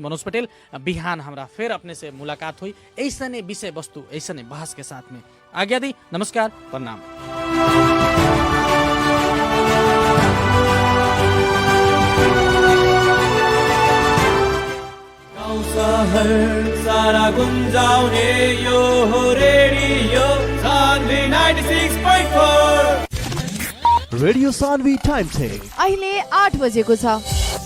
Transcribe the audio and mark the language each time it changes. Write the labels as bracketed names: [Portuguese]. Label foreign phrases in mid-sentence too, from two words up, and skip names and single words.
[Maithili] मनोज पटेल, बिहान हमरा फिर अपने से मुलाकात हुई ऐसने विषय वस्तु, ऐसने बहस के साथ में। आज्ञा दी, नमस्कार, प्रणाम। [Nepali] सारा गुंजाउने यो हो रेडियो सान्वी 96.4। रेडियो सान्वी [English] time check [Nepali] अहिले 8 बजेको छ।